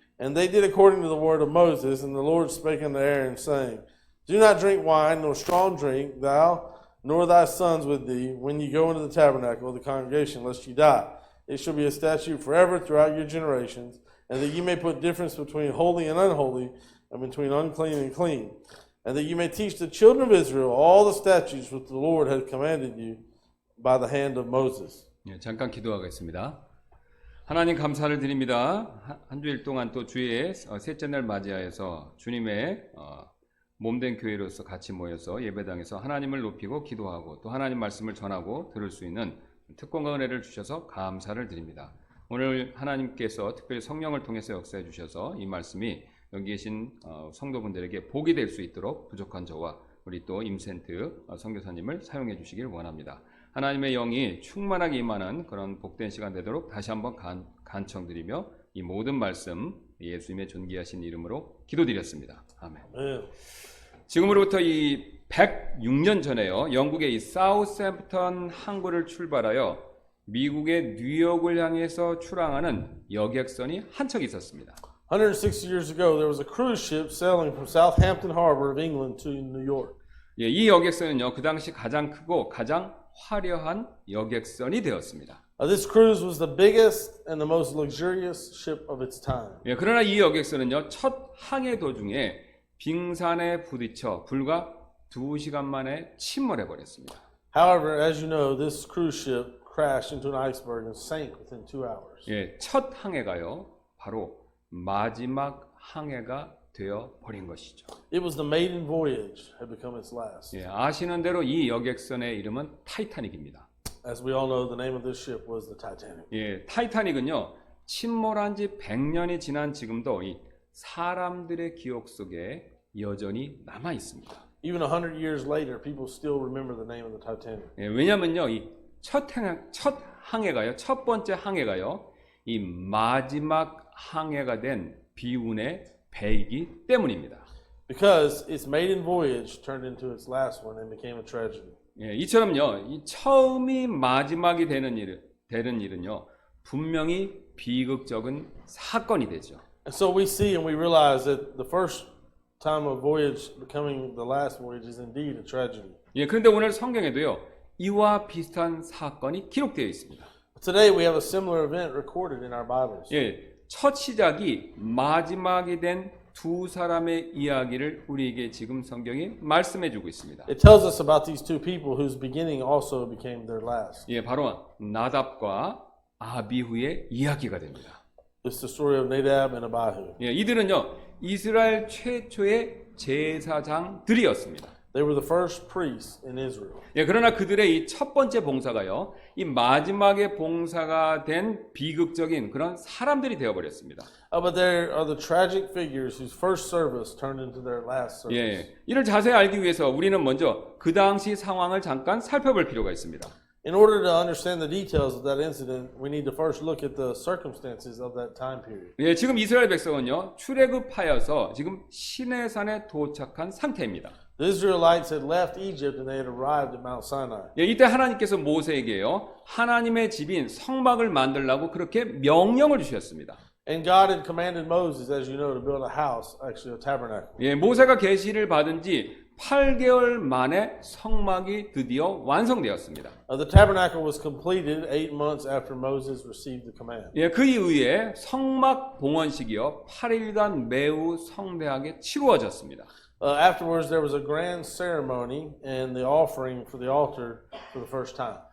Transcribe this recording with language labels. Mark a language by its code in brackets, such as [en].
[en] And they did according to the word of Moses, and the Lord spake unto Aaron, saying, Do not drink wine, nor strong drink, thou nor thy sons with thee, when ye go into the tabernacle of the congregation, lest ye die. It shall be a statute forever throughout your generations, and that ye may put difference between holy and unholy, and between unclean and clean, and that ye may teach the children of Israel all the statutes which the Lord hath commanded you by the hand of Moses. [ko] 예, 잠깐 기도하겠습니다. 하나님 감사를 드립니다. 한 주일 동안 또 주의 셋째 날 맞이하여서 주님의 몸된 교회로서 같이 모여서 예배당에서 하나님을 높이고 기도하고 또 하나님 말씀을 전하고 들을 수 있는 특권과 은혜를 주셔서 감사를 드립니다. 오늘 하나님께서 특별히 성령을 통해서 역사해 주셔서 이 말씀이 여기 계신 성도분들에게 복이 될 수 있도록 부족한 저와 우리 또 임센트 선교사님을 사용해 주시길 원합니다. 하나님의 영이 충만하게 임하는 그런 복된 시간 되도록 다시 한번 간청드리며 이 모든 말씀 예수님의 존귀하신 이름으로 기도드렸습니다. 아멘. 지금으로부터 이 106년 전에요. 영국의 이 사우샘프턴 항구를 출발하여 미국의 뉴욕을 향해서 출항하는 여객선이 한 척 있었습니다. [en] 160 years ago, there was a cruise ship sailing from Southampton Harbor of England to New York. [ko] 예, 이 여객선은요, 그 당시 가장 크고 가장 화려한 여객선이 되었습니다. [en] This cruise was the biggest and the most luxurious ship of its time. [ko] 예, 그러나 이 여객선은요, 첫 항해 도중에 빙산에 부딪혀 불과 2시간 만에 침몰해 버렸습니다. [en] However, as you know, this cruise ship crashed into an iceberg and sank within 2 hours. [ko] 예, 첫 항해가요, 바로 마지막 항해가 되어 버린 것이죠. [en] It was the maiden voyage had become its last. [ko] 예, 아시는 대로 이 여객선의 이름은 타이타닉입니다. [en] As we all know, the name of this ship was the Titanic. [ko] 예, 타이타닉은요, 침몰한 지 100년이 지난 지금도 이 사람들의 기억 속에 여전히 남아 있습니다. [en] Even 100 years later, people still remember the name of the Titanic. [ko] 예, 왜냐면요, 이 첫 항해가요, 첫 번째 항해가요, 이 마지막 항해가 된 비운의 배이기 때문입니다. [en] Because its maiden voyage turned into its last one and became a tragedy. [ko] 예, 이처럼요, 이 처음이 마지막이 되는 일은요, 분명히 비극적인 사건이 되죠. [en] And so we see and we realize that the first time of voyage becoming the last voyage is indeed a tragedy. [ko] 예, 그런데 오늘 성경에도요, 이와 비슷한 사건이 기록되어 있습니다. [en] Today we have a similar event recorded in our Bibles. [ko] 예, 첫 시작이 마지막이 된 두 사람의 이야기를 우리에게 지금 성경이 말씀해주고 있습니다. [en] It tells us about these two people whose beginning also became their last. [ko] 예, 바로 나답과 아비후의 이야기가 됩니다. [en] It's the story of Nadab and Abihu. [ko] 예, 이들은요, 이스라엘 최초의 제사장들이었습니다. [en] They were the first priests in Israel. [ko] 예, 그러나 그들의 이 첫 번째 봉사가요, 이 마지막에 봉사가 된 비극적인 그런 사람들이 되어버렸습니다. [en] But there are the tragic figures whose first service turned into their last service. [ko] 예, 이를 자세히 알기 위해서 우리는 먼저 그 당시 상황을 잠깐 살펴볼 필요가 있습니다. [en] In order to understand the details of that incident, we need to first look at the circumstances of that time period. [ko] 예, 지금 이스라엘 백성은요, 출애굽하여서 지금 시내산에 도착한 상태입니다. [en] The Israelites had left Egypt and they had arrived at Mount Sinai. [ko] 예, 이때 하나님께서 모세에게요, 하나님의 집인 성막을 만들라고 그렇게 명령을 주셨습니다. [en] And God had commanded Moses, as you know, to build a house, actually a tabernacle. [ko] 예, 모세가 계시를 받은 지 8개월 만에 성막이 드디어 완성되었습니다. [en] The tabernacle was completed 8 months after Moses received the command. [ko] 예, 그 이후에 성막 봉헌식이요 8일간 매우 성대하게 치루어졌습니다. [en] Afterwards, there was a grand ceremony and the offering for the altar for the first time.